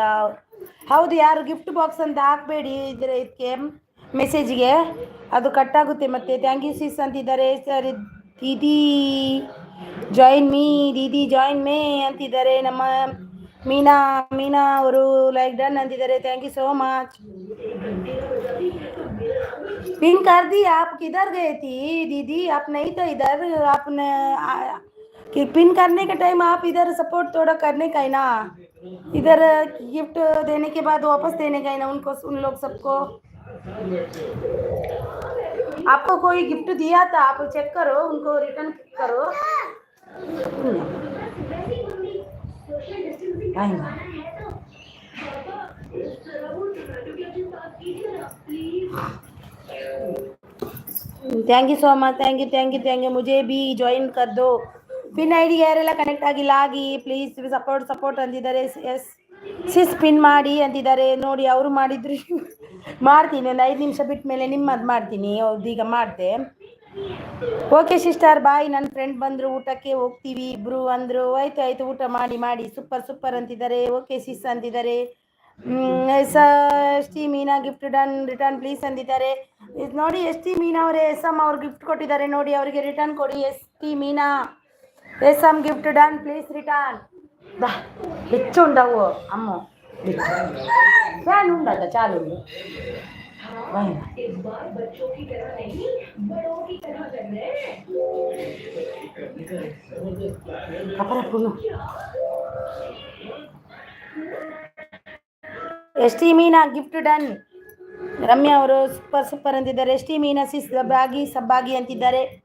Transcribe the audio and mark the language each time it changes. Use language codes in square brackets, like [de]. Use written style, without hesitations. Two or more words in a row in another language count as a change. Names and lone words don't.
[kn] ಹೌದು, ಯಾರು [en] gift box [kn] ಅಂತ ಹಾಕಬೇಡಿ ಇದ್ರೆ ಇದಕ್ಕೆ ಮೆಸೇಜ್ಗೆ ಅದು ಕಟ್ಟಾಗುತ್ತೆ ಮತ್ತೆ. [en] thank you sis [kn] ಅಂತಿದ್ದಾರೆ. ಸರಿ ದೀದಿ ಜಾಯಿನ್ ಮೇ ಅಂತಿದ್ದಾರೆ. ನಮ್ಮ ಮೀನಾ ಅವರು [en] like done [kn] ಅಂತಿದ್ದಾರೆ. [en] Thank you so much. [hi] पिन कर दी, आप किधर गए थी दीदी? आप नहीं तो इधर, आपने कि पिन करने के टाइम आप इधर सपोर्ट थोड़ा करने का है ना, इधर गिफ्ट देने के बाद वापस देने का है ना उनको, उन लोग सबको. आपको कोई गिफ्ट दिया था, आप चेक करो, उनको रिटर्न करो. [en] Thank you so much, thank you. [hi] मुझे भी जॉइन कर दो. [en] pin ID [kn] ಯಾರೆಲ್ಲ ಕನೆಕ್ಟ್ ಆಗಿಲ್ಲ ಆಗಿ ಪ್ಲೀಸ್. ಸಪೋರ್ಟ್ ಅಂತಿದ್ದಾರೆ. [en] yes sis [kn] ಪಿನ್ ಮಾಡಿ ಅಂತಿದ್ದಾರೆ ನೋಡಿ. ಅವರು ಮಾಡಿದ್ರು ಮಾಡ್ತೀನಿ, ಒಂದು 5 ನಿಮಿಷ ಬಿಟ್ಟ ಮೇಲೆ ನಿಮ್ಮದು ಮಾಡ್ತೀನಿ. ಈಗ ಮಾಡಿದೆ. [en] okay sister bye. [kn] ನನ್ನ ಫ್ರೆಂಡ್ ಬಂದರು, ಊಟಕ್ಕೆ ಹೋಗ್ತೀವಿ ಇಬ್ರು ಅಂದರು. ಆಯ್ತು ಊಟ ಮಾಡಿ. ಸೂಪರ್ ಅಂತಿದ್ದಾರೆ. [en] okay sis [kn] ಅಂತಿದ್ದಾರೆ. ಎಸ್ ಟಿ ಮೀನಾ [en] gift done return please [kn] ಅಂದಿದ್ದಾರೆ ನೋಡಿ. ಎಸ್ ಟಿ ಮೀನಾ ಅವರೇ ಎಸ್ ಎಮ್ ಅವ್ರು ಗಿಫ್ಟ್ ಕೊಟ್ಟಿದ್ದಾರೆ ನೋಡಿ, ಅವರಿಗೆ ರಿಟರ್ನ್ ಕೊಡಿ. [en] ST Meena SM gift done please return. [te] ಹೆಚ್ಚು ఉండవు అమ్మో, ఫ్యాన్ ఉండదు చాలు. [en] ST Meena gift done. [kn] ರಮ್ಯಾ ಅವರು ಸೂಪರ್ ಅಂತಿದ್ದಾರೆ. ಎಸ್ ಟಿ ಮೀನಾ ಸಿಸ್ ಸಬ್ಬಾಗಿ ಅಂತಿದ್ದಾರೆ.